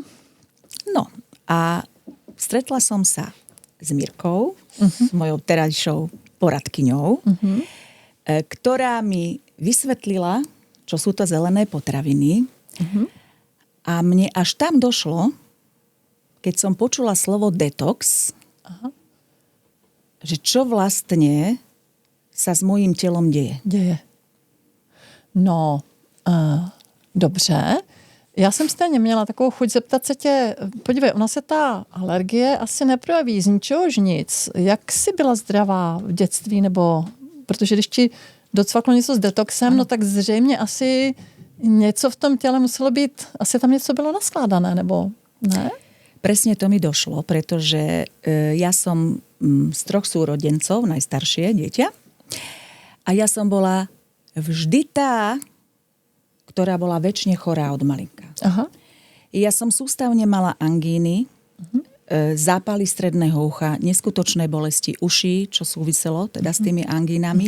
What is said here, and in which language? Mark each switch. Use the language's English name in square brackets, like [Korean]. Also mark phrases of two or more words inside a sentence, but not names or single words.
[Slovak] No a stretla som sa s Mirkou, s mojou terajšou poradkyňou, ktorá mi vysvetlila, čo sú to zelené potraviny. A mne až tam došlo, keď som počula slovo detox, že čo vlastne sa s mojím telom deje. [Czech] No, dobře. Já jsem stejně měla takovou chuť zeptat se tě, podívej, ona se ta alergie asi neprojeví z ničehož nic. Jak jsi byla zdravá v dětství, nebo, protože když ti docvaklo něco s detoxem, no tak zřejmě asi něco v tom těle muselo být, asi tam něco bylo naskládané, nebo ne? [Slovak] Presne to mi došlo, pretože ja som z 3 súrodencov, najstaršie dieťa, a ja som bola vždy tá, ktorá bola večne chorá od malinka. Ja som sústavne mala angíny, zápaly stredného ucha, neskutočné bolesti uší, čo súviselo teda s tými angínami.